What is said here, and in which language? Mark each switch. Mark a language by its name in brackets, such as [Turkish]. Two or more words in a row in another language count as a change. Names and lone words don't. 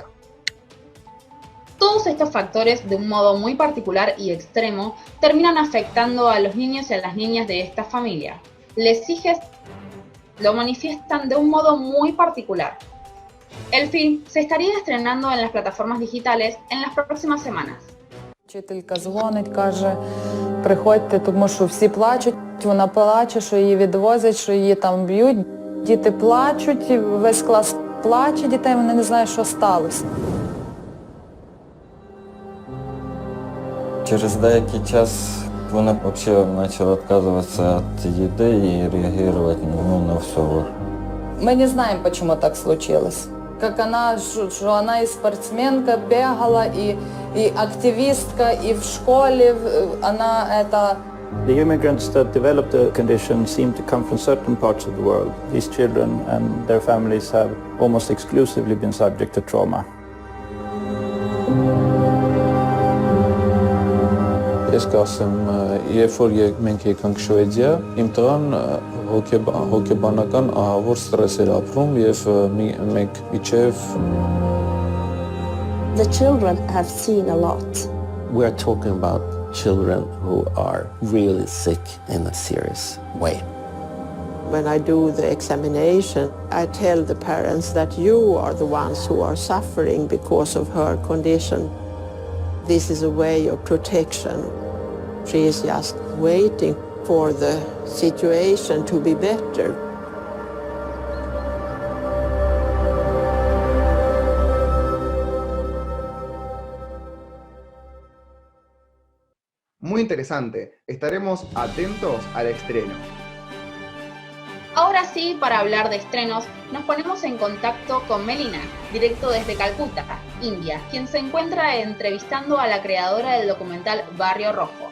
[Spanish] Todos estos factores, de un modo muy particular y extremo, terminan afectando a los niños y a las niñas de esta familia. Les hijes lo manifiestan de un modo muy particular. El film se estaría estrenando en las plataformas digitales en las próximas semanas. [Ukrainian] Вчителька дзвонить, каже, приходьте, тому що всі плачуть. Вона плаче, що її відвозять, що її там б'ють. Діти плачуть, весь клас плаче дітей, вони не знають, що сталося. Через деякий час вона взагалі почала відказуватися від їди і реагувати на все. [Russian] Мы не знаем, почему так случилось. Как она, что она и спортсменка, бегала, и активистка, и в школе она это... [English] The immigrants that developed the condition seem to come from certain parts of the world. These children and their families have almost exclusively been subject to trauma. [Armenian] Ես կասեմ, երբ որ մենք եկանք Շվեդիա, իմ տղան հոգեբանական ահավոր ստրես էր ապրում եւ մենք իջև [English] The children have seen a lot. We're talking about children who are really sick in a serious way. When I do the examination, I tell the parents that you are the ones who are suffering because of her condition. This is a way of protection. She is just waiting for the situation to be better. [Spanish] Muy interesante, estaremos atentos al estreno. Ahora sí, para hablar de estrenos, nos ponemos en contacto con Melina, directo desde Calcuta, India, quien se encuentra entrevistando a la creadora del documental Barrio Rojo.